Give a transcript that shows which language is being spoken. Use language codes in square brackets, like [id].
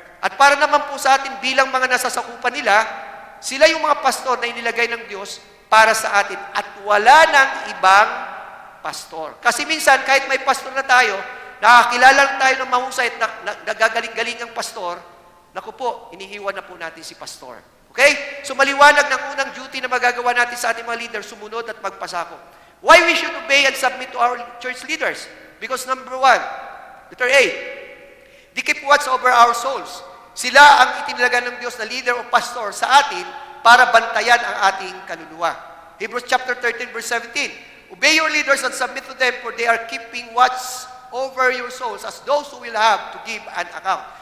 [tl] At para naman po sa atin bilang mga nasasakupan nila, sila yung mga pastor na inilagay ng Diyos para sa atin at wala ng ibang pastor. Kasi minsan, kahit may pastor na tayo, nakakilala lang tayo ng mahusay at nagagaling-galing ang pastor, naku po, iniiwan na po natin si pastor. Okay? So maliwanag ng unang duty na magagawa natin sa ating mga leaders, sumunod at magpasako. [en] Why we should obey and submit to our church leaders? Because number one, letter A, They keep watch over our souls. [tl] Sila ang itinalaga ng Diyos na leader o pastor sa atin para bantayan ang ating kaluluwa. [en] Hebrews chapter 13 verse 17. Obey your leaders and submit to them, for they are keeping watch over your souls as those who will have to give an account.